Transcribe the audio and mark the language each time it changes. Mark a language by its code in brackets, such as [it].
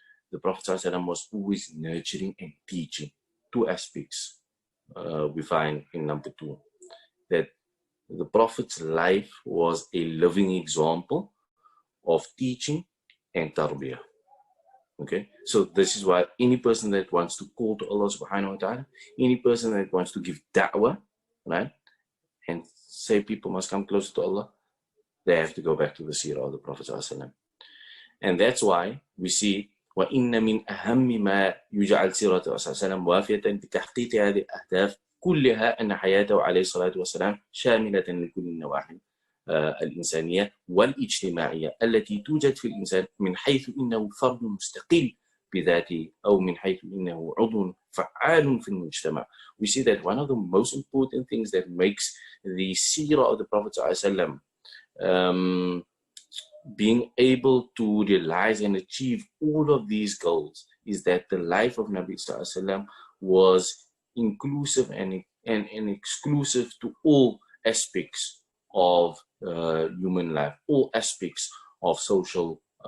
[en] The Prophet ﷺ was always nurturing and teaching. Two aspects we find in number 2, that the Prophet's life was a living example of teaching and tarbiyah. Okay, so this is why any person that wants to call to Allah subhanahu wa ta'ala, any person that wants to give da'wah, right, and say people must come closer to Allah, they have to go back to the Seerah of the Prophet ﷺ. [ar] And that's why we see وَإِنَّ مِنْ أَهَمِّ مَا يُجْعَلْ سِيرَةُ رسول الله وافية بتحقيق هذه الأهداف كلها أن حياته عليه الصلاة والسلام شاملة لكل النواحي الإنسانية والاجتماعية التي توجد في الإنسان من حيث إنه فرد مستقل بذاته أو من حيث إنه عضو فعال في المجتمع. [en] We see that one of the most important things that makes the Seerah of the Prophet ﷺ being able to realize and achieve all of these goals is that the life of Nabi Sallallahu Alaihi Wasallam was inclusive and exclusive to all aspects of human life, all aspects of social